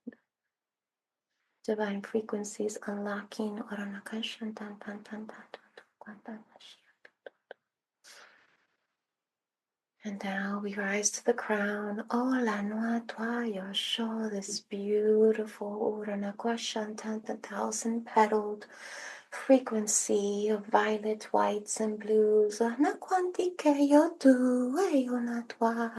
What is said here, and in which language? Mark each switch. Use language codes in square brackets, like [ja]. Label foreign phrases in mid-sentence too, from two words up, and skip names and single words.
[en] Divine frequencies unlocking Oranakashantan tan tan tan tan. And now we rise to the crown. Oh, la noa tua yosho, this beautiful Uranakwashantan, the 1,000-petaled frequency of violet, whites, and blues. Anakwantike yotu, ayonatwa.